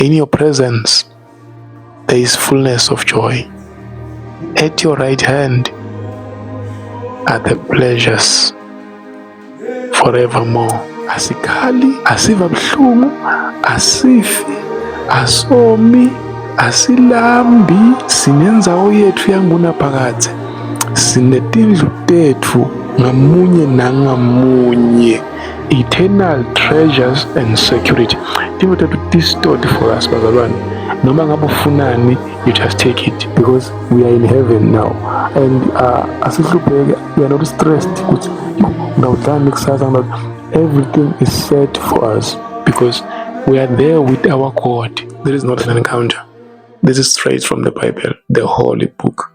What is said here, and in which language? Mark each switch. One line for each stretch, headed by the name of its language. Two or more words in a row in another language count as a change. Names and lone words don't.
English: In your presence, there is fullness of joy. At your right hand are the pleasures forevermore.
Swati: Asikhali, asiva buhlungu, asifi, asomi, asilambi, sinenzawo yethu yangunaphakade. Sinetindlu tethu ngamunye nangamunye.
English: Eternal treasures and security.
Swati: Timo tethu tistored
English: for us,
Swati: bazalwane. Noma ngabe ufunani,
English: you just take it because we are in heaven now. And asihlupheke, we are not stressed. Everything is set for us because we are there with our God. There is not an encounter. This is straight from the Bible, the Holy Book.